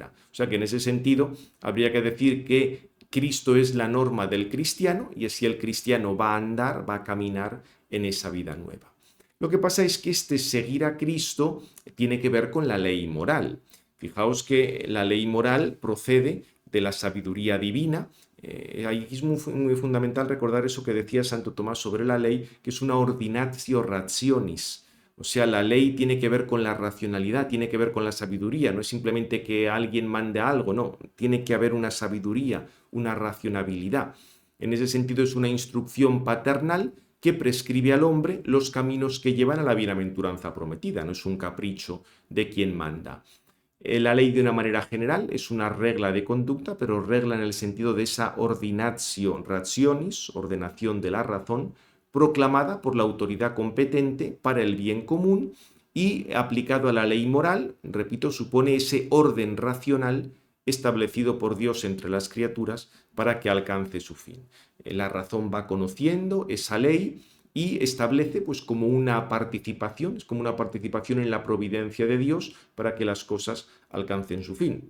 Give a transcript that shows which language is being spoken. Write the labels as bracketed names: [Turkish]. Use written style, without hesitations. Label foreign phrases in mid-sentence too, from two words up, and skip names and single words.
[Spanish] O sea que en ese sentido habría que decir que Cristo es la norma del cristiano y así el cristiano va a andar, va a caminar en esa vida nueva. Lo que pasa es que este seguir a Cristo tiene que ver con la ley moral. Fijaos que la ley moral procede de la sabiduría divina. Ahí es muy fundamental recordar eso que decía Santo Tomás sobre la ley, que es una [Latin] ordinatio rationis. [Spanish] O sea, la ley tiene que ver con la racionalidad, tiene que ver con la sabiduría, no es simplemente que alguien mande algo, no, tiene que haber una sabiduría, una racionalidad. En ese sentido es una instrucción paternal que prescribe al hombre los caminos que llevan a la bienaventuranza prometida, no es un capricho de quien manda. La ley de una manera general es una regla de conducta, pero regla en el sentido de esa [Latin] ordinatio rationis, [Spanish] ordenación de la razón, proclamada por la autoridad competente para el bien común y aplicado a la ley moral, repito, supone ese orden racional establecido por Dios entre las criaturas para que alcance su fin. La razón va conociendo esa ley y establece pues como una participación, es como una participación en la providencia de Dios para que las cosas alcancen su fin.